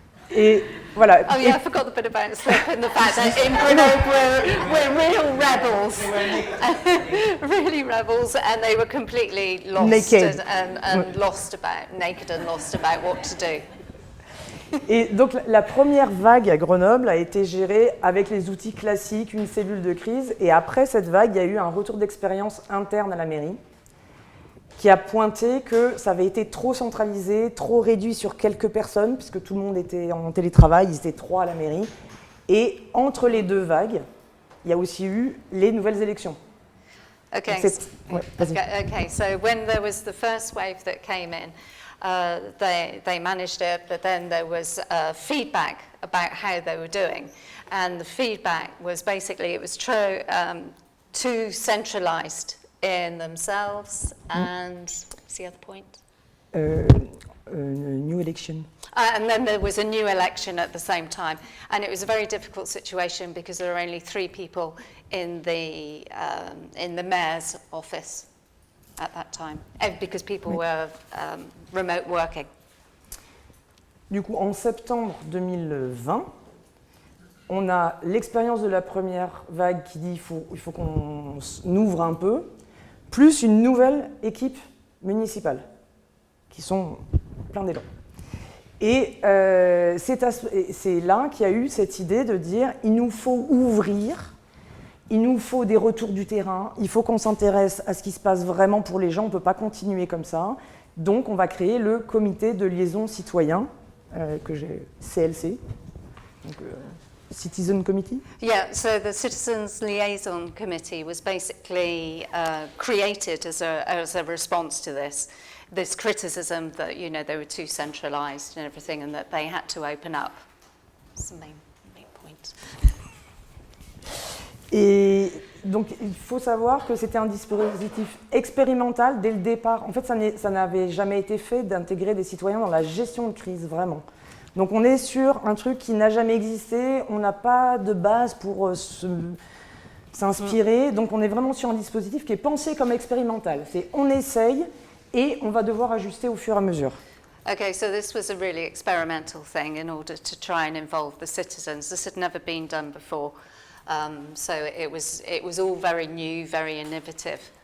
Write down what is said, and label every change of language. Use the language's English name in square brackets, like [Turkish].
[French] Et voilà. [English] Oh yeah, I forgot the bit about slip and the fact that in Grenoble we're real rebels, really rebels, and they were completely lost Naked. and lost about what to do. [French] Et donc la première vague à Grenoble a été gérée avec les outils classiques, une cellule de crise. Et après cette vague, il y a eu un retour d'expérience interne à la mairie qui a pointé que ça avait été trop centralisé, trop réduit sur quelques personnes, puisque tout le monde était en télétravail, ils étaient 3 à la mairie. Et entre les 2 vagues, il y a aussi eu les nouvelles élections. [English] Okay. [French] Ouais, vas-y. [English] Okay. So when there was the first wave that came in, they managed it, but then there was feedback about how they were doing, and the feedback was basically it was too centralised in themselves, and what's the other point? New election. And then there was a new election at the same time, and it was a very difficult situation because there were only 3 people in the mayor's office at that time, because people were remote working. [French] Du coup, en septembre 2020, on a l'expérience de la première vague qui dit il faut qu'on ouvre un peu, plus une nouvelle équipe municipale, qui sont plein d'élan. Et c'est là qu'il y a eu cette idée de dire il nous faut ouvrir, il nous faut des retours du terrain, il faut qu'on s'intéresse à ce qui se passe vraiment pour les gens, on ne peut pas continuer comme ça. Donc on va créer le comité de liaison citoyen, que j'ai CLC, donc Citizen Committee. [English] Yeah, so the Citizens Liaison Committee was basically created as a response to this criticism that, you know, they were too centralised and everything, and that they had to open up. That's the main point. Et donc il faut savoir que c'était un dispositif expérimental dès le départ. En fait, ça n'avait jamais été fait d'intégrer des citoyens dans la gestion de crise, vraiment. Donc on est sur un truc qui n'a jamais existé, on n'a pas de base pour s'inspirer, donc on est vraiment sur un dispositif qui est pensé comme expérimental. C'est on essaye et on va devoir ajuster au fur et à mesure. Okay, so this was a really experimental thing in order to try and involve the citizens. This had never been done before, so it was all very new, very innovative.